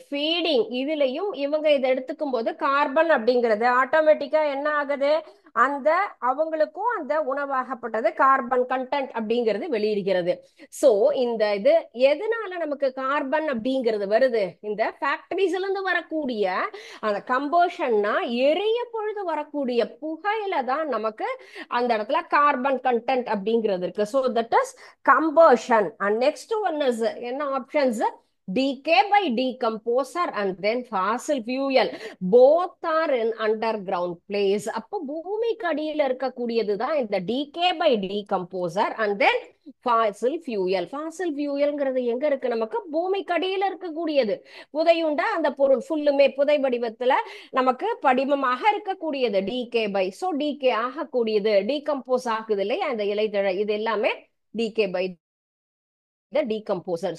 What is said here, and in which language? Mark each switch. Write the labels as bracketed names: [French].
[Tamil] Feeding இதுலயும் இவங்க இதை எடுத்துக்கும் போது கார்பன் அப்படிங்கிறது ஆட்டோமேட்டிக்கா என்ன ஆகுது, அந்த அவங்களுக்கும் அந்த உணவாகப்பட்டது கார்பன் கண்டென்ட் அப்படிங்கிறது வெளியிடுகிறது. சோ இந்த இது எதனால நமக்கு கார்பன் அப்படிங்கிறது வருது, இந்த ஃபேக்டரிஸ்ல இருந்து வரக்கூடிய அந்த கம்போஷன்னா எரிய பொழுது வரக்கூடிய புகையில தான் நமக்கு அந்த இடத்துல கார்பன் கண்டென்ட் அப்படிங்கிறது இருக்கு. [English] So that is combustion. And next one is என்ன options, decay by decomposer and then fossil fuel, both are in underground place. [Tamil] அப்போ பூமிக்கு அடியில இருக்கக்கூடியதுதான் இந்த [English] decay by decomposer and then fossil fuel. [Tamil] fossil fuelங்கிறது எங்க இருக்கு, நமக்கு பூமிக்கு அடியில இருக்கக்கூடியது. புதையுண்ட அந்த பொருள் ஃபுல்லுமே புதை வடிவத்துல நமக்கு படிமமாக இருக்கக்கூடியது decay by. So decay ஆகக்கூடியது, decompose ஆகுது இல்லையா அந்த இலைதழை, இது எல்லாமே டீகே பை டீகம்போசர்.